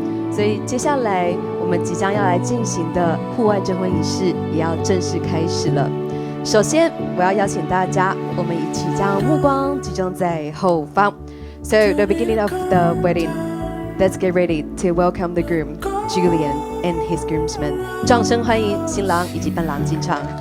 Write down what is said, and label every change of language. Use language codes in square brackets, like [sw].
[zh] 所以接下来我们即将要来进行的户外证婚仪式也要正式开始了。首先，我要邀请大家，我们一起将目光集中在后方。 [en] So the beginning of the wedding, let's get ready to welcome the groom, Julian, and his groomsmen. [zh] 掌声欢迎新郎以及伴郎进场。